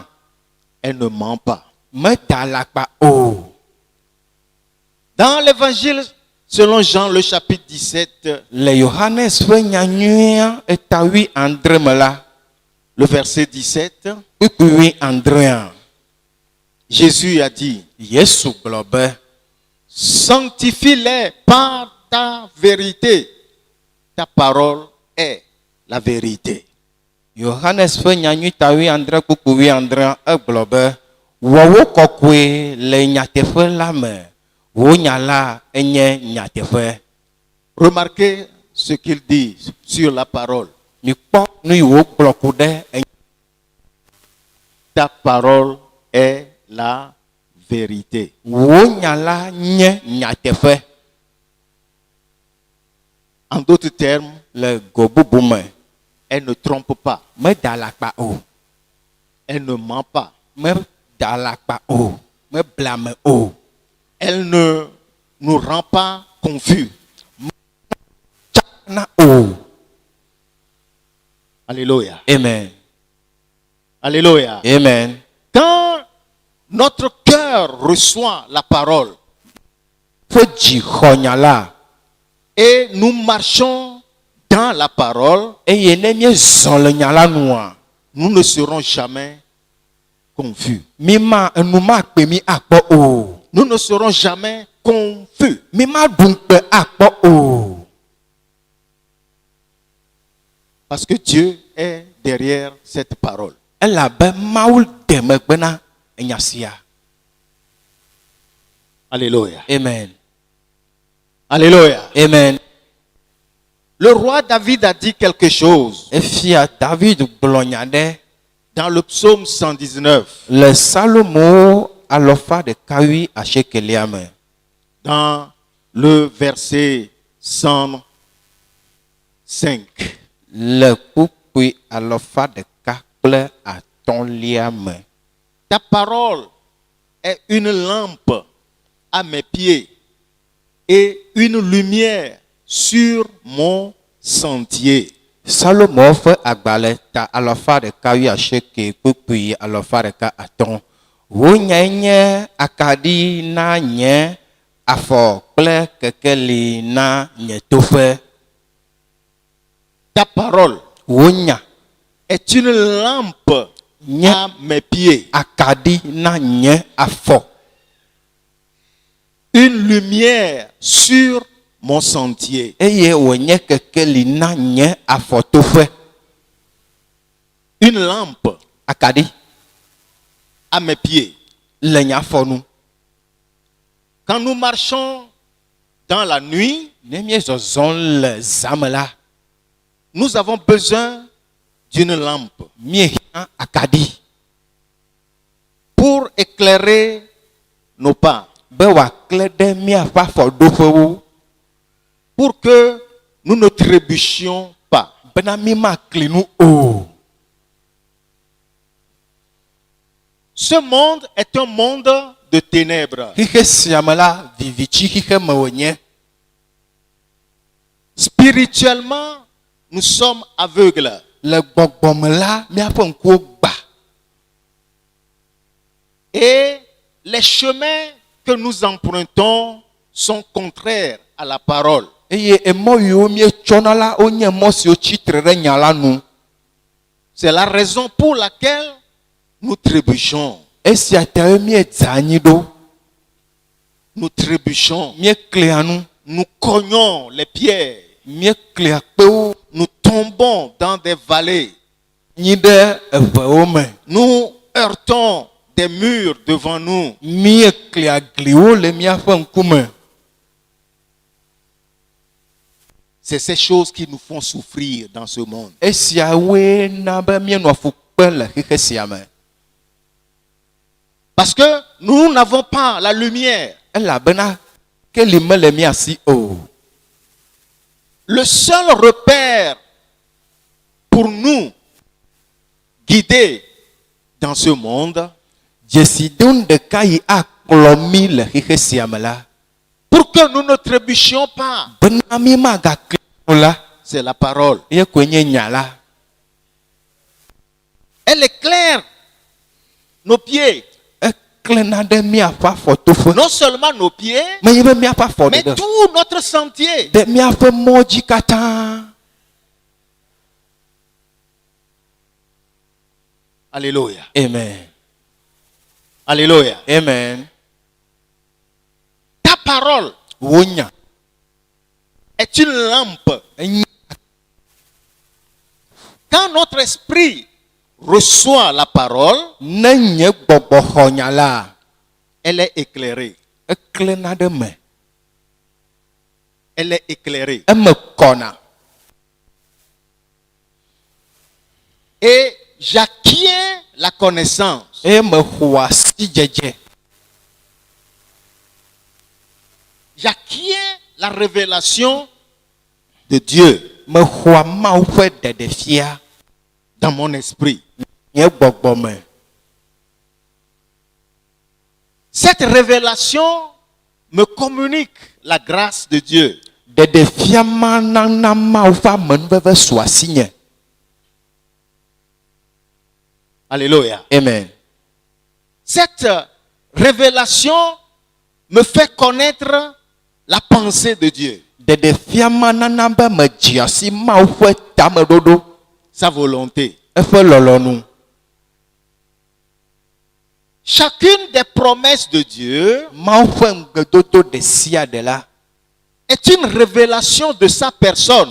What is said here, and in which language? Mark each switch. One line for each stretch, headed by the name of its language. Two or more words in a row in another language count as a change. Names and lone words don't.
French: Elle ne ment pas.
Ewe: Meda alakpa o.
French: Dans l'évangile selon Jean le chapitre 17,
Ewe: Le Yohanes ƒe nyanyuia etawi andre me la,
French: le verset 17,
Ewe: kpukpui andrea,
French: Jésus a dit,
Ewe: Yesu gblɔ be,
French: sanctifie-les par ta vérité. Ta parole est la vérité.
Ewe: Yohanes ƒe nyanyui tawi andre kpukpui andrea egblɔ be, wɔwo kɔkɔe le nyateƒe la me, wò nya la enye nyateƒe.
French: Remarquez ce qu'il dit sur la parole.
Ewe: Mikpɔ nu yi wògblɔ ku ɖe enye.
French: Ta parole est la vérité.
Ewe: Wò nya la nye nyateƒe.
French: En d'autres termes,
Ewe: Le go bubu me,
French: elle ne trompe pas.
Ewe: meda alakpa o.
French: Elle ne ment pas.
Ewe: Meda alakpa o. Meblame o.
French: Elle ne nous rend pas confus.
Ewe: Na o.
French: Alléluia. Amen. Alléluia. Amen. Quand notre cœur reçoit la parole
Ewe: Fo dzi xɔ nya la,
French: et nous marchons dans la parole,
Ewe: eye ne míezɔ le nya la nua,
French: nous ne serons jamais confus.
Ewe: enu makpe mi akpɔ o.
French: Nous ne serons jamais confus.
Ewe: Mi ma ɖu ŋukpe akpɔ o.
French: Parce que Dieu est derrière cette parole.
Ewe: Elabe Mawu de megbe na enya sia.
French: Alléluia. Amen. Alléluia. Amen. Le roi David a dit quelque chose
Ewe: Efia David gblɔ nya ɖe
French: dans le psaume 119,
Ewe: le Salomo alɔfa ɖeka wi asiekelia me.
French: dans le verset 105.
Ewe: Le kpukpui alɔfa ɖeka kple atɔ̃lia me.
French: Ta parole est une lampe à mes pieds et une lumière sur mon sentier.
Ewe: Salomo ƒe agbalẽ ta alɔfa ɖeka wi asieke kpukpui alɔfa ɖeka atɔ̃. Wonyae nye akaɖi na nye afɔ kple kekeli na nye toƒe.
French: Ta parole
Ewe: Wonya
French: est une lampe
Ewe: nye
French: à mes pieds,
Ewe: akaɖi na nye afɔ.
French: une lumière sur mon sentier.
Ewe: Eye wònye kekeli na nye afɔtoƒe.
French: Une lampe
Ewe: Akaɖi
French: à mes pieds.
Ewe: le nye afɔ nu.
French: Quand nous marchons dans la nuit,
Ewe: Ne míezɔzɔm le zame la,
French: nous avons besoin d'une lampe
Ewe: míehiã akaɖi
French: pour éclairer nos pas,
Ewe: be wòakle ɖe míaƒe afɔɖoƒewo,
French: pour que nous ne trébuchions pas.
Ewe: bena mí makli nu o.
French: Ce monde est un monde de ténèbres.
Ewe: Xixe sia me la, vivitsi xixe me wònye.
French: Spirituellement, nous sommes aveugles.
Ewe: Le gbɔgbɔ me la, míaƒe ŋkuwo gba.
French: Et les chemins que nous empruntons sont contraires à la parole.
Ewe: Eye emɔ yiwo míetsɔna la, wonye mɔ siwo tsitre ɖe nya la nu.
French: C'est la raison pour laquelle nous trébuchons.
Ewe: Esia tae míedze anyi ɖo.
French: Nous trébuchons.
Ewe: Míeklia nu.
French: Nous cognons les pierres.
Ewe: Míeklia kpewo
French: Nous tombons dans des vallées.
Ewe: nyi ɖe eʋewo me.
French: Nous heurtons des murs devant nous.
Ewe: Míeklia gliwo le míaƒe ŋkume.
French: C'est ces choses qui nous font souffrir dans ce monde.
Ewe: Esiawoe na be míenɔ fu kpe le xixe sia me.
French: Parce que nous n'avons pas la lumière.
Ewe: Elabena keli mele mía si o.
French: Le seul repère pour nous guider dans ce monde,
Ewe: Dzesidonu ɖeka yi akplɔ mí le xixe sia me la,
French: pour que nous ne trébuchions pas.
Ewe: bena mi magakle o la
French: C'est la parole.
Ewe: ye koe nye nya la.
French: Elle éclaire nos pieds.
Ewe: Eklena ɖe miaƒe afɔtoƒe.
French: Non seulement nos pieds,
Ewe: Menye be miaƒe afɔ
French: mais
Ewe: ɖeɖe.
French: tout notre sentier.
Ewe: Ɖe miaƒe mɔ dzi katã.
French: Alléluia. Amen. Alléluia. Amen. Ta parole
Ewe: Wo nya.
French: est une lampe.
Ewe: Enye
French: Quand notre esprit reçoit la parole,
Ewe: ne nye gbɔgbɔ xɔ nya la.
French: elle est éclairée.
Ewe: Eklena ɖe me.
French: Elle est éclairée.
Ewe: Eme kɔna.
French: Et j'acquiers la connaissance.
Ewe: Eye me xɔ asi dzedze.
French: J'acquiers la révélation de Dieu
Ewe: Me xɔ Mawu ƒe ɖeɖefia
French: dans mon esprit.
Ewe: nye gbɔgbɔ me.
French: Cette révélation me communique la grâce de Dieu.
Ewe: Ɖeɖefia ma nana Mawu ƒe amenuveve su asinye.
French: Alléluia. Amen. Cette révélation me fait connaître la pensée de Dieu,
Ewe: Ɖeɖefia ma nana be me dzi asi Mawu ƒe tameɖoɖo.
French: sa volonté.
Ewe: Eƒe lɔlɔnu.
French: Chacune des promesses de Dieu
Ewe: Mawu ƒe ŋugbedodo ɖe sia ɖe la.
French: est une révélation de sa personne